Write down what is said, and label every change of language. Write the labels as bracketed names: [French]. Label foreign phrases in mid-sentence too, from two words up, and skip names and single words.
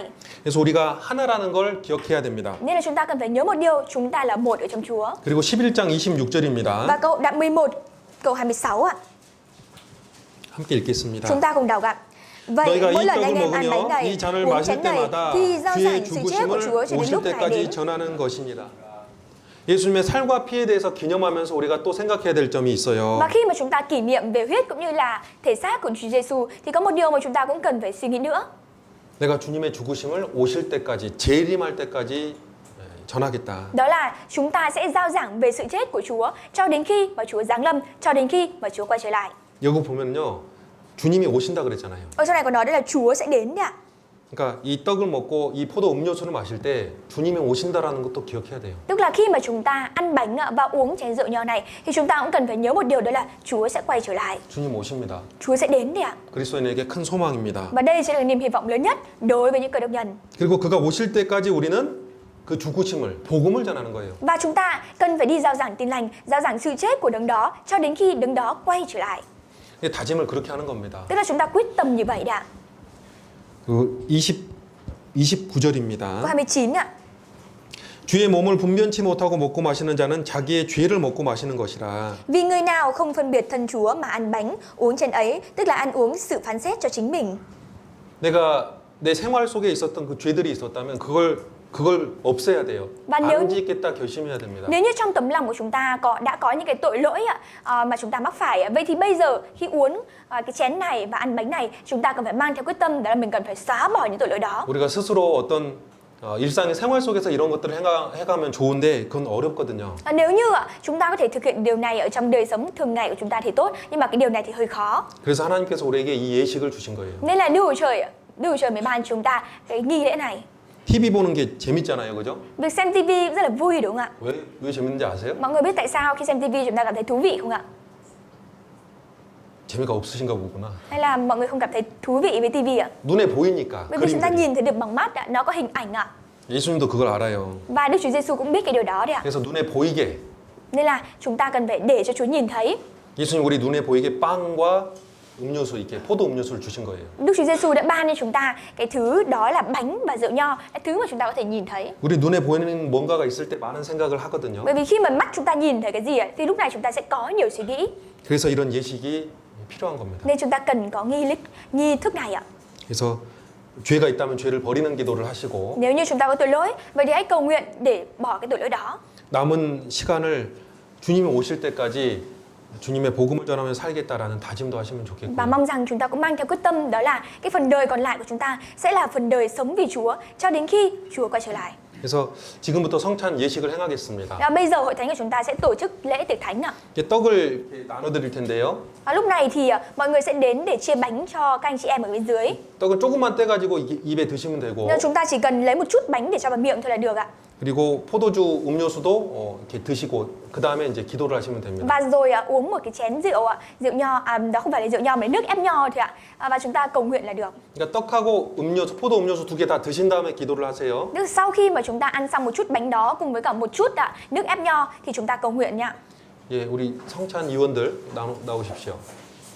[Korean] 그래서 우리가 하나라는 걸 기억해야 됩니다. [Vietnamese] Nên là chúng ta cần phải nhớ một điều, chúng ta là một ở trong Chúa. [Korean] 그리고 11장 26절입니다. [Vietnamese] Và đoạn 11, câu 26 ạ. [Korean] 함께 읽겠습니다. [Vietnamese] Chúng ta cùng đọc ạ. Vậy [Korean] 너희가 [Vietnamese] mỗi [Korean] 이 [Vietnamese] lần anh [Korean] 떡을 [Vietnamese] em ăn bánh [Korean] 먹으며 [Vietnamese] này, [Korean] 이 잔을 [Vietnamese] uống [Korean] 마실 [Vietnamese] chén này [Korean] 때마다 [Vietnamese] thì giao [Korean] 주의 [Vietnamese] giảng sự chết của Chúa [Korean] 죽으심을 [Vietnamese] cho đến [Korean] 오실 [Vietnamese] lúc Ngài [Korean] 때까지 [Vietnamese] đến. [Korean] 전하는 것입니다. 예수님의 살과 피에 대해서 기념하면서 우리가 또 생각해야 될 점이 있어요. [Vietnamese] Và khi mà chúng ta kỷ niệm về huyết cũng như là thể xác của Chúa Giêsu thì có một điều mà chúng ta cũng cần phải suy nghĩ nữa. [Korean] 내가 주님의 죽으심을 오실 때까지 재림할 때까지 전하겠다. [Vietnamese] Đó là chúng ta sẽ giao giảng về sự chết của Chúa cho đến khi mà Chúa giáng lâm, cho đến khi mà Chúa quay trở lại. [Korean] 여기 보면요. 주님이 오신다 그랬잖아요. [Vietnamese] Ở trong này có nói đây là Chúa sẽ đến đấy ạ. [Korean] 그러니까 이 떡을 먹고 이 포도 음료수를 마실 때 주님이 오신다라는 것도 기억해야 돼요. [Vietnamese] Tức là khi mà chúng ta ăn bánh và uống chén rượu nho này thì chúng ta cũng cần phải nhớ một điều, đó là Chúa sẽ quay trở lại. [Korean] 주님 오십니다. [Vietnamese] Chúa sẽ đến đấy ạ. [Korean] 그리스도인에게 큰 소망입니다. [Vietnamese] Và đây sẽ là niềm hy vọng lớn nhất đối với những cơ đốc nhân. [Korean] 그리고 그가 오실 때까지 우리는 그 죽으심을 복음을 전하는 거예요. [Vietnamese] Và chúng ta cần phải đi giao giảng tin lành, giao giảng sự chết của đấng đó cho đến khi đấng đó quay trở lại. [Korean] 다짐을 그렇게 하는 겁니다. [Vietnamese] Tức là chúng ta quyết tâm như vậy đấy ạ. [Korean] 그 29절입니다. [Vietnamese] Câu 29 ạ. [Korean] 주의 몸을 분변치 못하고 먹고 마시는 자는 자기의 죄를 먹고 마시는 것이라. [Vietnamese] Vì người nào không phân biệt thân Chúa mà ăn bánh, uống chén ấy, tức là ăn uống sự phán xét cho chính mình. [Korean] 내가 내 생활 속에 있었던 그 죄들이 있었다면 그걸 없애야 돼요. [Vietnamese] Và nếu [Korean] 안 짓겠다 결심해야 됩니다. [Vietnamese] Nếu như trong tấm lòng của chúng ta đã có những cái tội lỗi mà chúng ta mắc phải, vậy thì bây giờ khi uống cái chén này và ăn bánh này, chúng ta cần phải mang theo quyết tâm, đó là mình cần phải xóa bỏ những tội lỗi đó. [Korean] 우리가 스스로 어떤 일상의 생활 속에서 이런 것들을 해가면 좋은데 그건 어렵거든요. [Vietnamese] Nếu như chúng ta có thể thực hiện điều này ở trong đời sống thường ngày của chúng ta thì tốt, nhưng mà cái điều này thì hơi khó. [Korean] 그래서 하나님께서 우리에게 이 예식을 주신 거예요. [Vietnamese] Nên là Đức Chúa Trời mới ban chúng ta cái nghi lễ này. [Korean] TV 보는 게 재밌잖아요, 그죠? [Vietnamese] Việc xem TV rất là vui đúng không ạ? [Korean] 왜 재밌는지 아세요? [Vietnamese] Mọi người biết tại sao khi xem TV chúng ta cảm thấy thú vị không ạ? [Korean] 재미가 없으신가 보구나. [Vietnamese] Hay là mọi người không cảm thấy thú vị với TV ạ? [Korean] 눈에 보이니까. [Vietnamese] Bởi vì chúng ta [Korean] 그림들이. [Vietnamese] nhìn thấy được bằng mắt ạ, nó có hình ảnh ạ. [Korean] 예수님도 그걸 알아요. [Vietnamese] Và Đức Chúa Giêsu cũng biết cái điều đó đấy ạ. [Korean] 그래서 눈에 보이게. [Vietnamese] Nên là chúng ta cần phải để cho Chúa nhìn thấy. [Korean] 예수님 우리 눈에 보이게 빵과 음료수 이렇게 포도 음료수를 주신 거예요. [Vietnamese] Đức Chúa Giêsu đã ban cho chúng ta cái thứ đó là bánh và rượu nho, cái thứ mà chúng ta có thể nhìn thấy. [Korean] 우리 눈에 보이는 뭔가가 있을 때 많은 생각을 하거든요. [Vietnamese] Bởi vì khi mà mắt chúng ta nhìn thấy cái gì thì lúc này chúng ta sẽ có nhiều suy nghĩ. [Korean] 그래서 이런 예식이 필요한 겁니다. [Vietnamese] Nên chúng ta cần có nghi thức này ạ. [Korean] 그래서 죄가 있다면 죄를 버리는 기도를 하시고 [Vietnamese] Nếu như chúng ta có tội lỗi, vậy thì hãy cầu nguyện để bỏ cái tội lỗi đó. [Korean] 남은 시간을 주님이 오실 때까지 주님의 복음을 전하며 살겠다라는 다짐도 하시면 좋겠고요. [Vietnamese] Và mong rằng chúng ta cũng mang theo quyết tâm, đó là cái phần đời còn lại của chúng ta sẽ là phần đời sống vì Chúa cho đến khi Chúa quay trở lại. [Korean] 그래서 지금부터 성찬 예식을 행하겠습니다. [Vietnamese] Và bây giờ hội thánh của chúng ta sẽ tổ chức lễ tiệc thánh ạ. [Korean] 이제 떡을 이렇게 나눠드릴 텐데요. [Vietnamese] Lúc này thì mọi người sẽ đến để chia bánh cho các anh chị em ở bên dưới. [Korean] 떡은 조금만 떼가지고 입에 드시면 되고 [Vietnamese] Nên chúng ta chỉ cần lấy một chút bánh để cho vào miệng thôi là được ạ. [Korean] 그리고 포도주 음료수도 이렇게 드시고 그 다음에 이제 기도를 하시면 됩니다. [Vietnamese] Và rồi uống một cái chén rượu rượu nho, đó không phải là rượu nho mà là nước ép nho thôi ạ. Và chúng ta cầu nguyện là được. [Korean] 그러니까 떡하고 음료수, 포도 음료수 두 개 다 드신 다음에 기도를 하세요. [Vietnamese] Tức sau khi mà chúng ta ăn xong một chút bánh đó cùng với cả một chút nước ép nho thì chúng ta cầu nguyện nha. [Korean] 예, 우리 성찬 위원들 나오십시오.